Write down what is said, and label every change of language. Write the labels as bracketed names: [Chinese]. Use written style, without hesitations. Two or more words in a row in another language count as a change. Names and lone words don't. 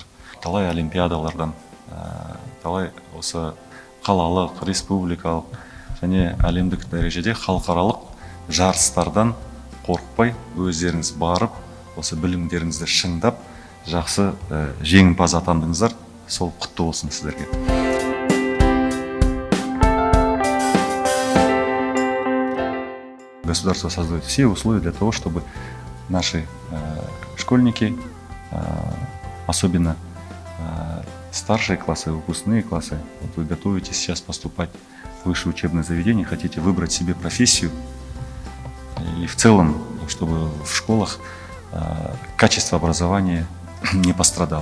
[Kazakh] Талай олимпиадалардан, талай осы қалалық, республикалық және әлемдік дәрежеде халықаралық жарыстардан қорықпай өздеріңіз барып, осы білімдеріңізді шыңдап, жақсы жеңімпаз атандыңыздар. Сол құтты болсын сіздерге. [Russian] Государство создает все условия для того, чтобы наши школьники, особенно старшие классы, выпускные классы, вот вы готовитесь сейчас поступать в высшее учебное заведение, хотите выбрать себе профессию, и в целом, чтобы в школах качество образования не пострадало.